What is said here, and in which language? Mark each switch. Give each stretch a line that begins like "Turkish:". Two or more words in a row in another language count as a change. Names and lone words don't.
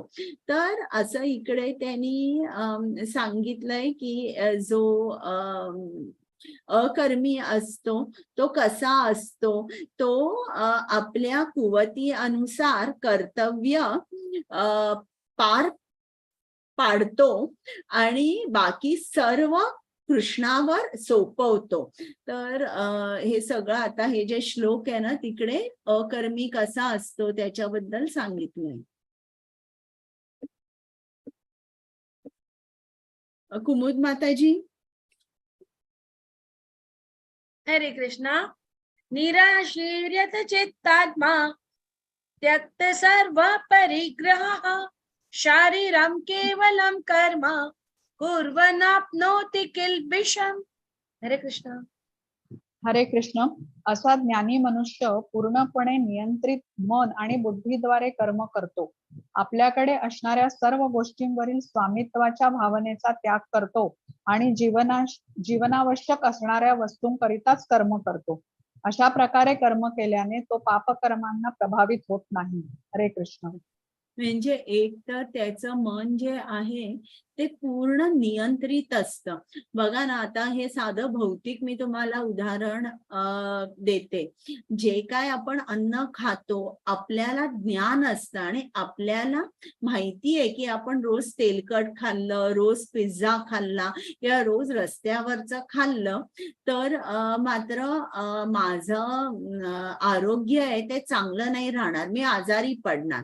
Marathi: तर असं इकडे त्यांनी सांगितलंय की जो अकर्मी असतो तो कसा असतो, तो आपल्या कुवती अनुसार कर्तव्य पार पाडतो आणि बाकी सर्व कृष्णावर सोपवतो. तर हे सगळं आता हे जे श्लोक आहे ना तिकडे अकर्मी कसा असतो त्याच्याबद्दल सांगितलंय. कुमुद माताजी. हरे कृष्णा.
Sanskrit: निराशीर्यत चित्तात्मा त्यक्त सर्व परिग्रहः शारीरं केवलं कर्म कुर्वन्नाप्नोति किल्बिषम्.
Marathi: हरे कृष्ण. हरे कृष्ण. असा ज्ञानी मनुष्य पूर्णपणे नियंत्रित मन आणि बुद्धीद्वारे कर्म करतो. आपल्याकडे असणाऱ्या सर्व गोष्टींवरील स्वामित्वाच्या भावनेचा त्याग करतो आणि जीवनावश्यक असणाऱ्या वस्तूंकरिताच कर्म करतो. अशा प्रकारे कर्म केल्याने तो पापकर्मांना प्रभावित होत नाही. हरे कृष्ण. म्हणजे एक तर त्याचं मन जे आहे ते पूर्ण नियंत्रित असतं. बघा ना, आता हे साधं भौतिक मी तुम्हाला उदाहरण देते. जे काय आपण अन्न खातो आपल्याला ज्ञान असतं आणि आपल्याला माहिती आहे की आपण रोज तेलकट खाल्लं, रोज पिझ्झा खाल्ला किंवा रोज रस्त्यावरचं खाल्लं तर मात्र माझं आरोग्य आहे ते चांगलं नाही राहणार, मी आजारी पडणार.